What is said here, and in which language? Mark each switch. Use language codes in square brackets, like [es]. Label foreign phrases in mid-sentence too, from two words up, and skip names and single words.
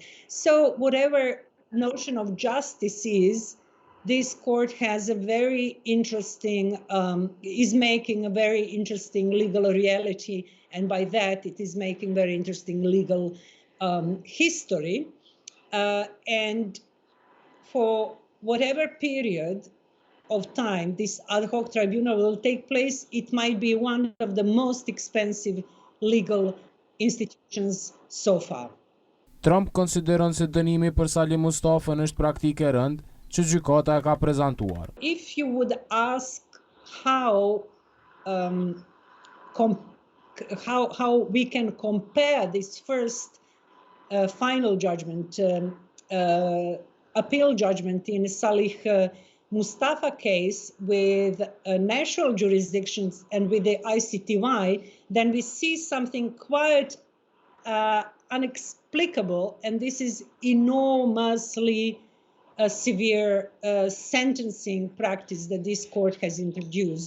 [en] So whatever notion of justice is, this court has a very interesting, is making a very interesting legal reality, and by that it is making very interesting legal history. And for whatever period of time this ad hoc tribunal will take place, it might be one of the most expensive legal institutions so far. [sq] Trump konsideron se dënimi për Salim Mustafën është praktike e rëndë që gjykata e ka prezantuar. [en] If you would ask how we can compare this first final judgment, appeal judgment in Salih Mustafa case with national jurisdictions and with the ICTY, then we see something quite inexplicable, and this is enormously severe sentencing practice that this court has introduced.